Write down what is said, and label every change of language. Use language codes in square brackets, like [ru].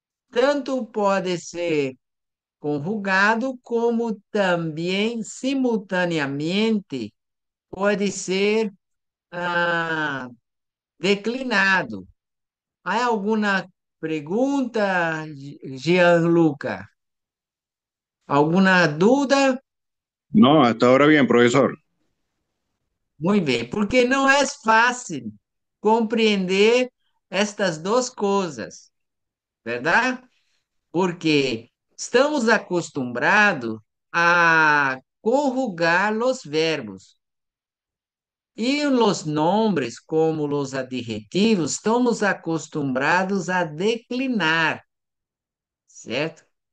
[pt] Tanto pode ser conjugado como também simultaneamente pode ser ah, declinado. Há alguma pergunta, Gianluca? [es] ¿Alguna duda? No, hasta ahora bien, profesor. [pt] Muito bem, porque não é fácil compreender estas duas coisas, verdade? Porque estamos acostumados a conjugar os verbos e os nomes, como os adjetivos, estamos acostumbrados a declinar, certo?